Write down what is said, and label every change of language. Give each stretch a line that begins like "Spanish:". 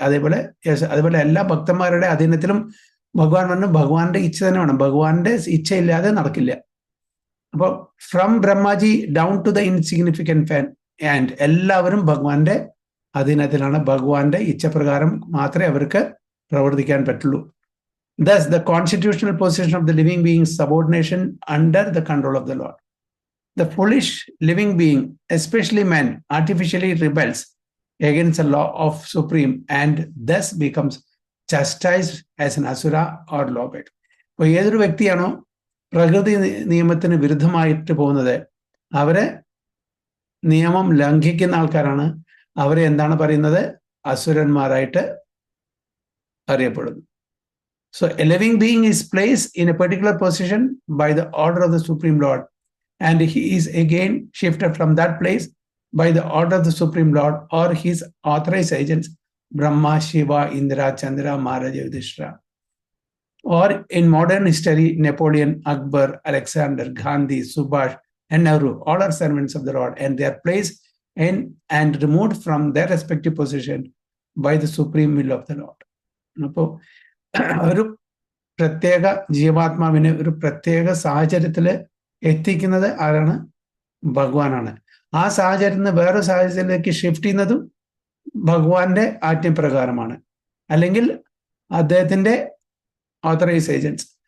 Malayalam: അതേപോലെ എല്ലാ ഭക്തന്മാരുടെ അധീനത്തിലും ഭഗവാൻ പറഞ്ഞു. ഭഗവാന്റെ ഇച്ഛ തന്നെ വേണം, ഭഗവാന്റെ ഇച്ഛയില്ലാതെ നടക്കില്ല. അപ്പോൾ
English: from Brahmaji down to the insignificant and
Malayalam: എല്ലാവരും ഭഗവാന്റെ അധീനത്തിലാണ്. ഭഗവാന്റെ ഇച്ഛപ്രകാരം മാത്രമേ അവർക്ക് പ്രവർത്തിക്കാൻ പറ്റുള്ളൂ.
English: Thus, the constitutional position of the living being is subordination under the control of the Lord. The foolish living being, especially man, artificially rebels against the law of supreme and thus becomes chastised as an asura or lawbreaker.
Malayalam: അപ്പോൾ ഏതൊരു വ്യക്തിയാണോ പ്രകൃതി നിയമത്തിന് വിരുദ്ധമായിട്ട് പോകുന്നത്, അവരെ നിയമം ലംഘിക്കുന്ന ആൾക്കാരാണ്. അവരെ എന്താണ് പറയുന്നത്? അസുരന്മാരായിട്ട് അറിയപ്പെടുന്നു.
English: So a living being is placed in a particular position by the order of the Supreme Lord, and he is again shifted from that place by the order of the Supreme Lord or his authorized agents, Brahma, Shiva, Indra, Chandra, Maharaja, Yudhishthira. Or in modern history, Napoleon, Akbar, Alexander, Gandhi, Subhash, and Nehru, all are servants of the Lord, and they are placed in and removed from their respective position by the supreme will of the Lord.
Malayalam: അപ്പോൾ ഒരു പ്രത്യേക ജീവാത്മാവിനെ ഒരു പ്രത്യേക സാഹചര്യത്തിൽ എത്തിക്കുന്നത് ആരാണ്? ഭഗവാനാണ്. ആ സാഹചര്യത്തിൽ നിന്ന് വേറെ സാഹചര്യത്തിലേക്ക് ഷിഫ്റ്റ് ചെയ്യുന്നതും ഭഗവാന്റെ ആജ്ഞപ്രകാരമാണ്, അല്ലെങ്കിൽ അദ്ദേഹത്തിന്റെ
English: Authorise agents.